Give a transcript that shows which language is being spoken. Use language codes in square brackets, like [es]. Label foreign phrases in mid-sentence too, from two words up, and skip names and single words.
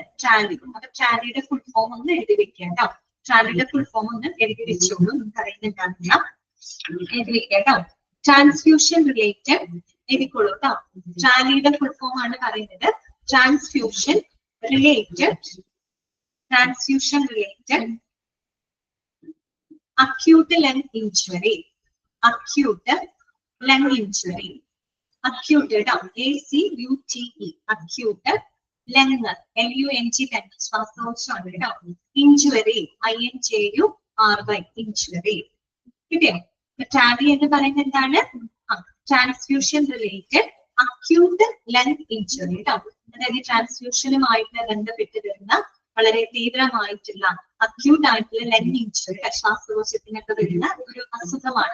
[ml] ട്രാലി, അപ്പൊ ട്രാലിയുടെ [en] full form [ml] ഒന്ന് എഴുതി വെക്കുക കേട്ടോ. ട്രാലിയുടെ [en] full form [ml] ഒന്ന് എഴുതി വെച്ചോളൂ, നമുക്ക് അറിയുന്നുണ്ടാവില്ല, എഴുതി വെക്കുക കേട്ടോ. [en] transfusion related [ml] എഴുതിക്കോളൂ കേട്ടോ. ട്രാലിയുടെ [en] full form [ml] ആണ് പറയുന്നത് [en] transfusion related acute lung injury. Acute lung injury. Acute, ACUTE. Acute lung, LUNG, [ml] ശ്വാസോച്ഛ്വാസം കേട്ടോ. [en] ഇഞ്ചുറി, INJURY, ഇഞ്ചുറി. [ml] കിട്ടിയോ? ട്രാലി എന്ന് പറയുന്നത് എന്താണ്? [en] transfusion related acute lung injury കേട്ടോ. [ml] അതായത് ട്രാൻസ്ഫ്യൂഷനുമായിട്ട് ബന്ധപ്പെട്ട് വരുന്ന വളരെ തീവ്രമായിട്ടുള്ള അക്യൂട്ട് ആയിട്ടുള്ള [en] lung injury, [ml] ശ്വാസകോശത്തിനൊക്കെ വരുന്ന ഒരു അസുഖമാണ്.